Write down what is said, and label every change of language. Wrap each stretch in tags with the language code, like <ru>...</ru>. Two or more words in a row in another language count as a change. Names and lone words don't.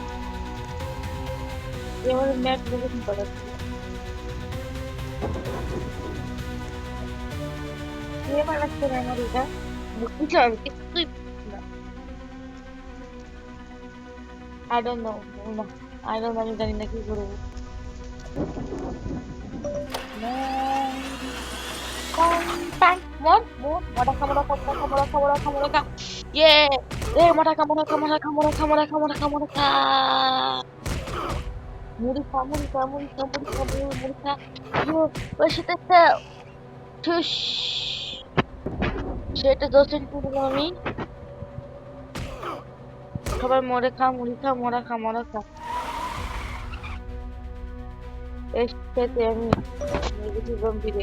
<bn>কে আমার ম্যাপ লোকেশন পাঠাচ্ছে? কে পাঠাচ্ছে না আমার এটা? বুঝছো আমি কিছুই বুঝছি না।</bn> <en>I don't know.</en> <bn>না,</bn> <en>I don't</en> <bn>আমি জানি না কি করবো। Bang, bang, moraka, moraka, moraka, moraka, moraka, moraka. Yeah! Moraka, moraka, moraka, moraka, moraka, moraka, moraka. Murika, murika, murika, murika, murika. Yo, সেটাতে ঠুস সেটা 10 দিলাম আমি। সবাই মরে খা, মুড়ি খা, মরা খা, মরা খা। এই খেতে আমি মেরেছি জম্বিরে।</bn>